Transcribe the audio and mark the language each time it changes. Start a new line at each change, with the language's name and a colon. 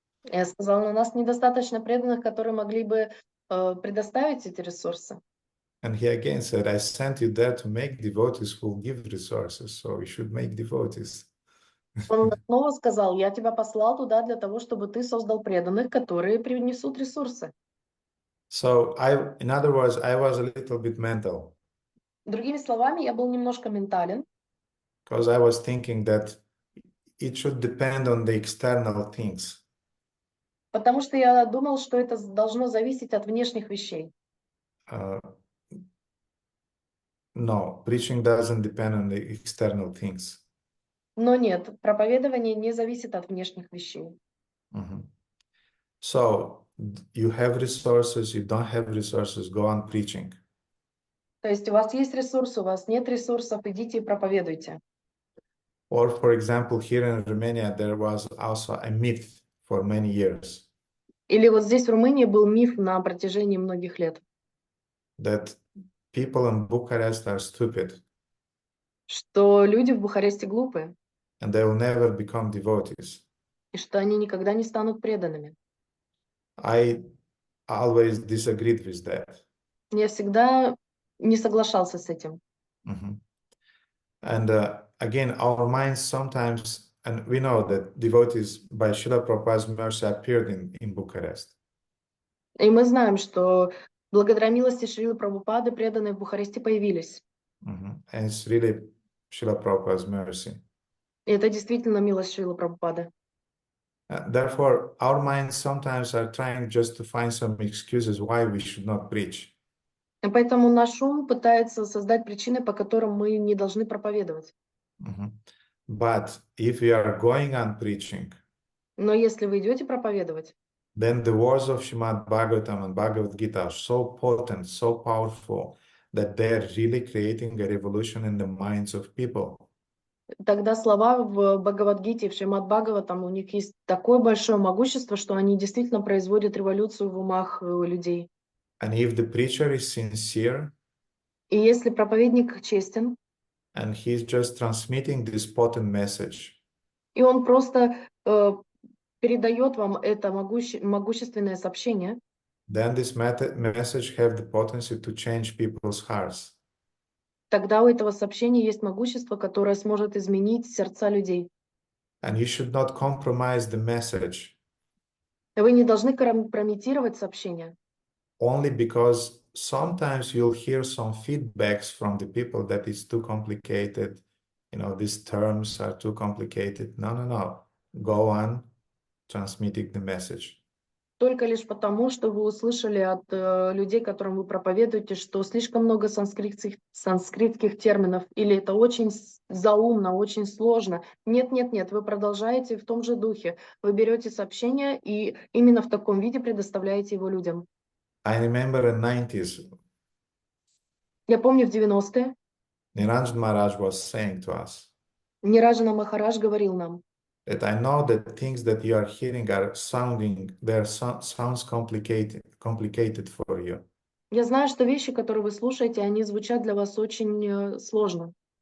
Russian: Я сказал, у нас недостаточно преданных, которые могли бы предоставить эти ресурсы.
English: And he again said, I sent you there to make devotees who will give resources. So you should make devotees.
Russian: Он снова сказал, я тебя послал туда для того, чтобы ты создал преданных, которые принесут ресурсы.
English: So in other words, I was a little bit mental.
Russian: Другими словами, я был немножко ментален.
English: Because I was thinking that it should depend on the external things.
Russian: Потому что я думал, что это должно зависеть от внешних вещей.
English: No, preaching doesn't depend on the external things.
Russian: Но нет, проповедование не зависит от внешних вещей.
English: So you have resources, you don't have resources, go on preaching.
Russian: То есть у вас есть ресурсы, у вас нет ресурсов, идите и проповедуйте.
English: Or, for example, here in Romania, there was also a myth for many years.
Russian: Или вот здесь в Румынии был миф на протяжении многих лет.
English: That people in Bucharest are stupid.
Russian: Что люди в Бухаресте глупые.
English: And they will never become devotees.
Russian: И что они никогда не станут преданными.
English: I always disagreed with that.
Russian: Я всегда не соглашался с этим.
English: And again, our minds sometimes, and we know that devotees by Srila Prabhupada's mercy appeared in Bucharest.
Russian: И мы знаем, что благодаря милости Шрилы Прабхупады преданные в Бухаресте появились.
English: And it's really Srila Prabhupada's mercy.
Russian: И это действительно милость Шрилы Прабхупады.
English: Therefore, our minds sometimes are trying just to find some excuses why we should not preach.
Russian: И поэтому наш ум пытается создать причины, по которым мы не должны проповедовать. Mhm.
English: But if we are going on preaching,
Russian: Но если вы идете проповедовать,
English: then the words of Shrimad-Bhagavatam and Bhagavad Gita are so potent, so powerful, that they are really creating a revolution in the minds of people.
Russian: тогда слова в Бхагавадгите и в Шримад-Бхагаватам, у них есть такое большое могущество, что они действительно производят революцию в умах людей.
English: And if the preacher is sincere
Russian: И если проповедник честен,
English: and he's just transmitting this potent message,
Russian: и он просто передает вам это могущественное сообщение,
English: then this message have the potency to change people's hearts.
Russian: тогда у этого сообщения есть могущество, которое сможет изменить сердца людей.
English: And you should not compromise the message
Russian: Вы не должны компрометировать сообщение,
English: only because sometimes you'll hear some feedbacks from the people that it's too complicated. You know, these terms are too complicated. No, no, no. Go on transmitting the message.
Russian: только лишь потому, что вы услышали от людей, которым вы проповедуете, что слишком много санскритских терминов, или это очень заумно, очень сложно. Нет, нет, нет, вы продолжаете в том же духе. Вы берете сообщение и именно в таком виде предоставляете его людям.
English: I remember in 90s,
Russian: Я помню, в 90-е
English: Niranjan Maharaj was saying to us
Russian: Ниражана Махарадж говорил нам,
English: that I know that things that you are hearing are sounds complicated for you.
Russian: я знаю, что вещи, которые вы слушаете, они звучат для вас очень сложно.